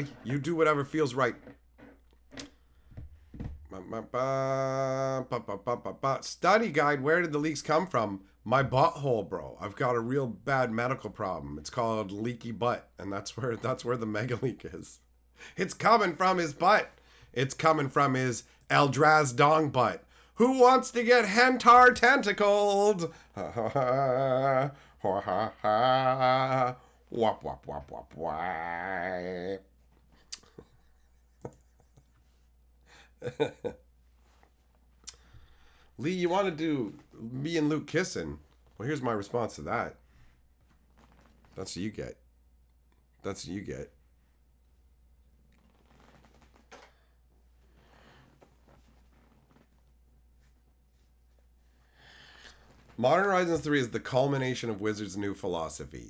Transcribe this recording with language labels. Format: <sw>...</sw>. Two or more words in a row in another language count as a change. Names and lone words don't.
<en>You do whatever feels right. Study guide, where did the leaks come from? My butthole, bro. I've got a real bad medical problem. It's called leaky butt, and that's where the mega leak is. It's coming from his butt. It's coming from his Eldraz dong butt. Who wants to get hentar tentacled? Ha ha ha. Ha ha ha. Wop wop wop wop wop. Lee, you want to do me and Luke kissing? Well, here's my response to that. That's what you get. That's what you get. Modern Horizons 3 is the culmination of Wizards' new philosophy.</en>